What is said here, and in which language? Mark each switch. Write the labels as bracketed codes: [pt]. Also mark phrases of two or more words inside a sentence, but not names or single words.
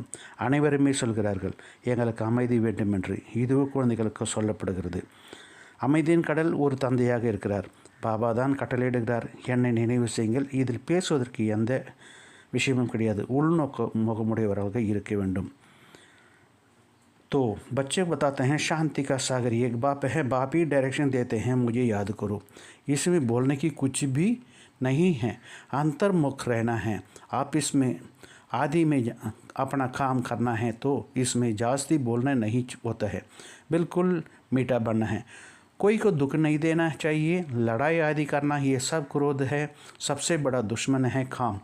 [ta] அனைவருமே சொல்கிறார்கள், எங்களுக்கு அமைதி வேண்டும் என்று, இதுவும் குழந்தைகளுக்கு சொல்லப்படுகிறது। அமைதியின் கடல் ஒரு தந்தையாக இருக்கிறார், பாபா தான் கட்டளையிடுகிறார், என்னை நினைவு செய்யுங்கள்। இதில் பேசுவதற்கு எந்த விஷயமும் கிடையாது, முகமுடையவராக இருக்க வேண்டும்। [hi] तो बच्चे बताते हैं शांति का सागर एक बाप है, बाप ही डायरेक्शन देते हैं, मुझे याद करो। इसमें बोलने की कुछ भी नहीं है, अंतर्मुख रहना है। आप इसमें आदि में अपना काम करना है, तो इसमें जास्ती बोलना नहीं होता है, बिल्कुल मीठा बनना है, कोई को दुख नहीं देना चाहिए, लड़ाई आदि करना, ये सब क्रोध है, सबसे बड़ा दुश्मन है काम।